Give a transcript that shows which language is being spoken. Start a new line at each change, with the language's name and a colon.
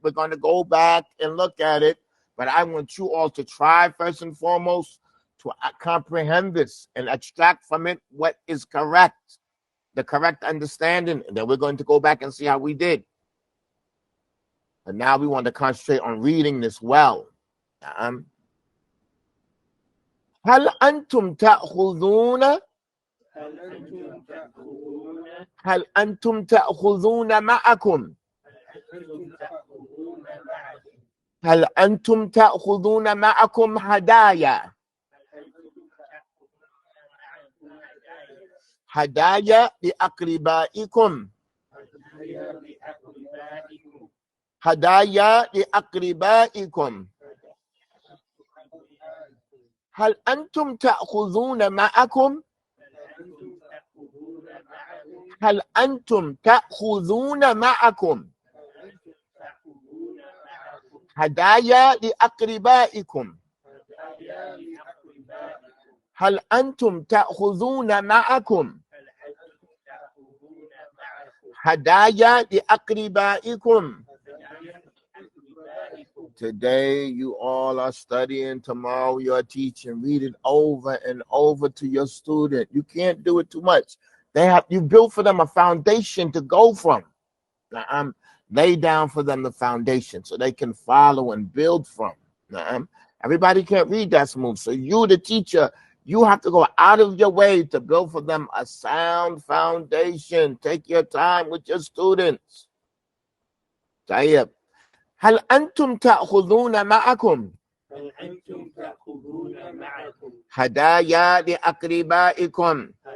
English: We're going to go back and look at it, but I want you all to try first and foremost to comprehend this and extract from it what is correct, the correct understanding, and then we're going to go back and see how we did. And now we want to concentrate on reading this well.
Arabic: هل أنتم تأخذون؟ هل أنتم تأخذون معكم؟ هل أنتم تأخذون معكم هدايا؟ هدايا لأقربائكم. هدايا لأقربائكم. هل أنتم تأخذون معكم؟ هل أنتم تأخذون معكم هدايا لأقربائكم؟ هل أنتم تأخذون معكم هدايا لأقربائكم.
English: Today you all are studying, tomorrow you are teaching. Read it over and over to your student. You can't do it too much. You built for them a foundation to go from. Lay down for them the foundation so they can follow and build from. Everybody can't read that smooth. So you, the teacher, you have to go out of your way to build for them a sound foundation. Take your time with your students.
Arabic: طيب. هل أنتم تأخذون معكم هدايا لأقربائكم.